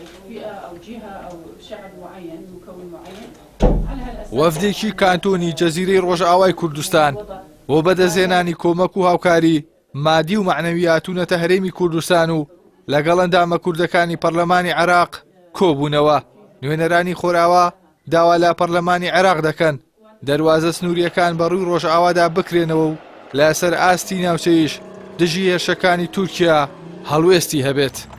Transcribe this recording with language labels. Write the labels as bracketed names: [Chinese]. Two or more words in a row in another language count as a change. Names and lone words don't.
[Arabic] فئة أو جهة أو شعب معين مكون معين. [Central Kurdish] وەفدێکی کانتۆنی جەزیرەی ڕۆژئاوای کوردستان بۆ بەدەستهێنانی کۆمەک و هاوکاری مادی و معنەوی هاتوونەتە هەرێمی کوردستان و لەگەڵ ئەندامە کوردەکانی پەرلەمانی عێراق کۆبوونەوە. نوێنەرانی خۆراوە داوا لە پەرلەمانی عێراق دەکەن دەواازە سنووریەکان بەڕووی ڕۆژئاوادا بکرێنەوە و لەسەر ئاستی ناوچەیش دژی هێرشەکانی تورکیا هەڵوێستی هەبێت.